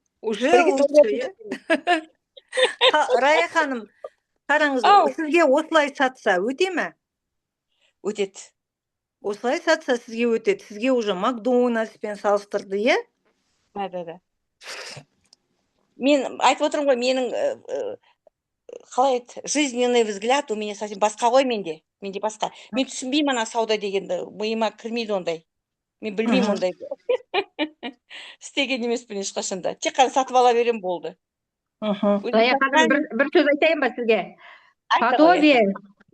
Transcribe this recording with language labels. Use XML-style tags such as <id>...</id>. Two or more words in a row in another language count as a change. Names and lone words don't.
<kk>Рая ханым, қараңыз, сізге осылай сатса өте ме? Өтеді. Осылай сатса сізге өтеді. Сізге уже Макдональдспен салыстырды, е? Да. Мен айтып отырмын ғой, менің қалай еді,</kk> <ru>жизненный взгляд у меня совсем</ru> <kk>басқа ғой менде. Менде басқа. Мен түсінбеймін ана сауда дегенді. Миыма кірмейді ондай. Мен білмеймін ондай. Істеген емеспін ешқашанда. Тек қана сатып ала берем болды. Рая ханым, бір сөз айтайын ба сізге?</kk>